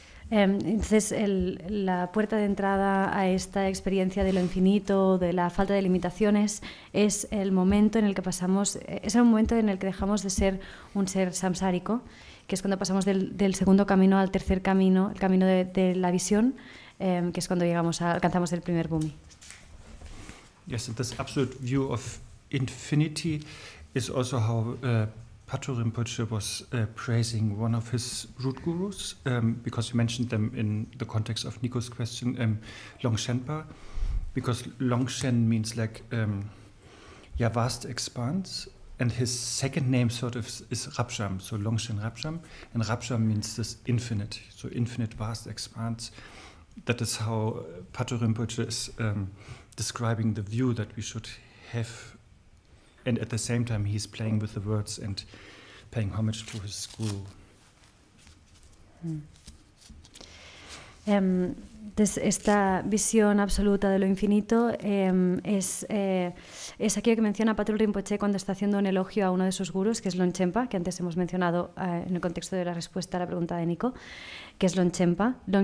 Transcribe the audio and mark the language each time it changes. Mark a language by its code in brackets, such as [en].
[es] Entonces la puerta de entrada a esta experiencia de lo infinito, de la falta de limitaciones, es el momento en el que pasamos, es el momento en el que dejamos de ser un ser samsárico que es cuando pasamos del segundo camino al tercer camino, el camino de la visión, que es cuando alcanzamos el primer bhumi. [en] Yes, and this absolute view of infinity is also how Patrul Rinpoche was praising one of his root gurus, because you mentioned them in the context of Nico's question, Longshenpa, because Longshen means like vast expanse, and his second name sort of is Rabjam, so Longshen Rabjam, and Rabjam means this infinite, so infinite vast expanse. That is how Patrul Rinpoche is describing the view that we should have, and at the same time he's playing with the words and paying homage to his guru. [es] Entonces, esta visión absoluta de lo infinito es aquello que menciona Patrul Rinpoche cuando está haciendo un elogio a uno de sus gurus, que es Longchenpa, que antes hemos mencionado en el contexto de la respuesta a la pregunta de Nico, que es Longchenpa.